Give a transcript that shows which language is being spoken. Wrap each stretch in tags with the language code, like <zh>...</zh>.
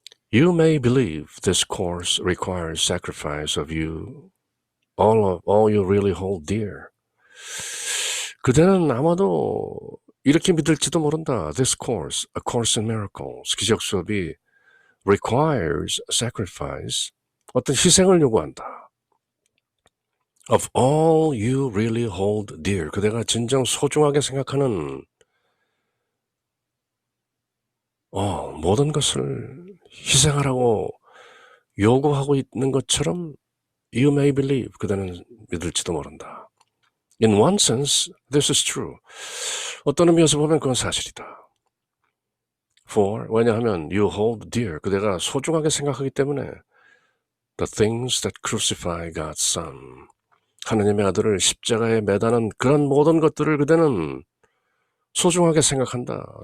<en>You may believe this course requires sacrifice of you, all you really hold dear.</en> <ko>그대는 아마도 이렇게 믿을지도 모른다.</ko> <en>This course, A Course in Miracles,</en> <ko>기적 수업이</ko> <en>requires sacrifice,</en> <ko>어떤 희생을 요구한다.</ko> <en>Of all you really hold dear,</en> <ko>그대가 진정 소중하게 생각하는 모든 것을 희생하라고 요구하고 있는 것처럼</ko> <en>you may believe,</en> <ko>그대는 믿을지도 모른다.</ko> <en>In one sense, this is true.</en> <ko>어떤 의미에서 보면 그건 사실이다. For, 왜냐하면</ko> <en>you hold dear,</en> <ko>그대가 소중하게 생각하기 때문에</ko> <en>the things that crucify God's Son,</en> <ko>하느님의 아들을 십자가에 매다는 그런 모든 것들을 그대는 소중하게 생각한다.</ko>